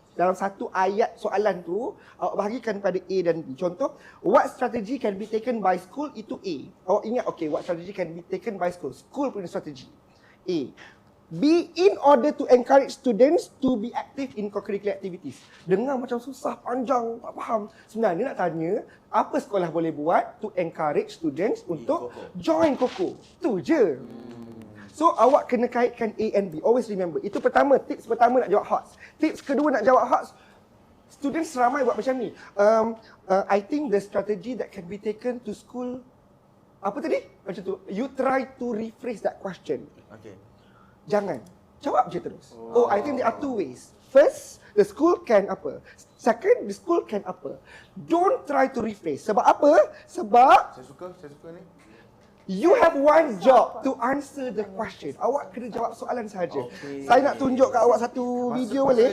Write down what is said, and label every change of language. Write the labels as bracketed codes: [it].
[ms] Dalam satu ayat soalan tu, awak bahagikan pada A dan B. Contoh, [en] what strategy can be taken by school, [ms] itu A. Awak ingat, [en] okay, what strategy can be taken by school? School [ms] punya strategi. [en] A. B, in order to encourage students to be active in co-curricular activities. [ms] Dengar macam susah, panjang, tak faham. Sebenarnya nak tanya, apa sekolah boleh buat [en] to encourage students [ms] untuk join Koko. Tu je. So, awak kena kaitkan [en] A and B. Always remember. [ms] Itu pertama, tips pertama nak jawab HOTS. Tips kedua nak jawab HOTS, students ramai buat macam ni. [en] I think the strategy that can be taken to school, [ms] apa tadi? Macam tu. [en] You try to rephrase that question. Okay. [ms] Jangan. Jawab je terus. [en] Oh, I think there are two ways. First, the school can [ms] apa? [en] Second, the school can [ms] apa? [en] Don't try to rephrase. [ms] Sebab apa? Sebab Saya suka ni. [en] you have one job to answer the question. [ms] Awak kena jawab soalan sahaja. [en] Okay. [ms] Saya nak tunjuk kat awak satu video boleh?